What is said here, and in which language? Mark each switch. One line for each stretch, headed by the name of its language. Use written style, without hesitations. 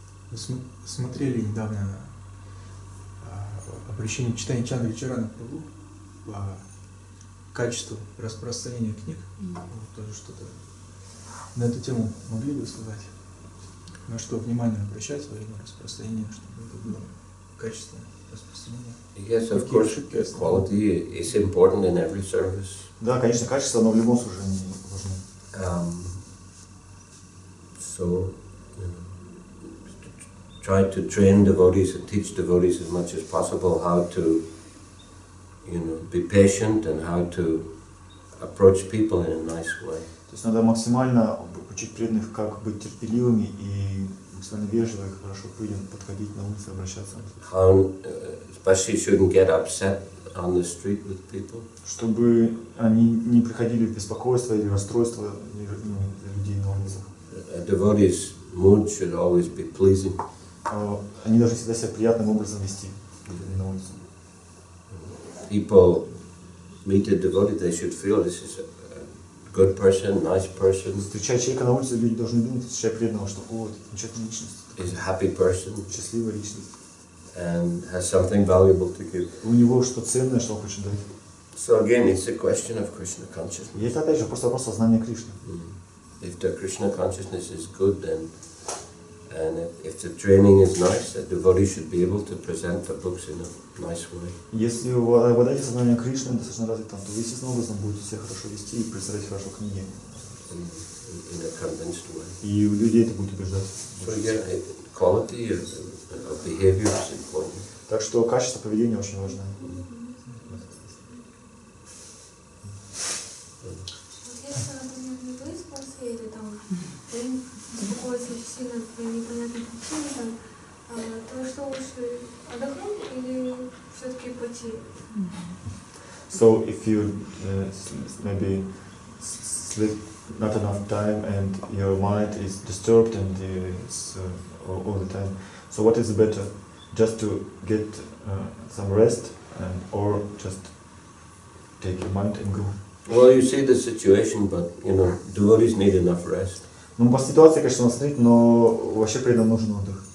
Russian: Мы смотрели недавно обращение читания Чандри Чарана Прабху по качеству распространения книг. Вот, тоже что-то на эту тему могли бы сказать? На что внимание обращать во время распространения, чтобы это было качественное распространение?
English: Yes, of course, quality is important in every service.
Russian: Да, конечно, качество, но в любом служении важно.
English: So, try to train devotees and teach devotees as much as possible how to, be patient and how to approach people in a nice way.
Russian: То есть надо максимально учить преданных, как быть терпеливыми и максимально вежливо и хорошо подходить на улице, обращаться.
English: How, especially shouldn't get upset on the street with people.
Russian: Чтобы они не приходили в беспокойство или расстройство людей на улицах.
English: A devotee's mood should always be pleasing.
Russian: Они должны всегда себя приятным образом вести на улице.
English: People meet a devotee, they should feel this is a good person, nice person.
Russian: Встречая человека на улице, люди должны думать, встречая преданного, что вот, замечательная личность.
English: Is a happy person.
Russian: Счастливая личность.
English: And has something valuable to give.
Russian: У него что ценное, что он хочет дать.
English: So again, it's a question of Krishna consciousness.
Russian: И это опять же просто вопрос сознания Кришны.
English: If the Krishna consciousness is good, then, and if the training is nice, the devotee should be able to present the books in a nice way.
Russian: Если вы обладаете сознанием Кришны достаточно развитым, то вы естественным образом будете себя хорошо вести и представлять хорошо книги.
English: In a convinced way.
Russian: И у людей это будет убеждать.
English: So yeah, quality of behavior is important.
Russian: Так что качество поведения очень важно. Если, например, не выспался или там беспокоится очень сильно по непонятной причине, то что лучше отдохнуть или все-таки пойти?
English: So if you maybe sleep not enough time and your mind is disturbed and it's all the time, so what is better, just to get some rest or just take your mind and go? Well, you see the situation, but devotees need enough rest.
Russian: Ну, по ситуации, конечно, надо смотреть, но вообще преданным нужен отдых.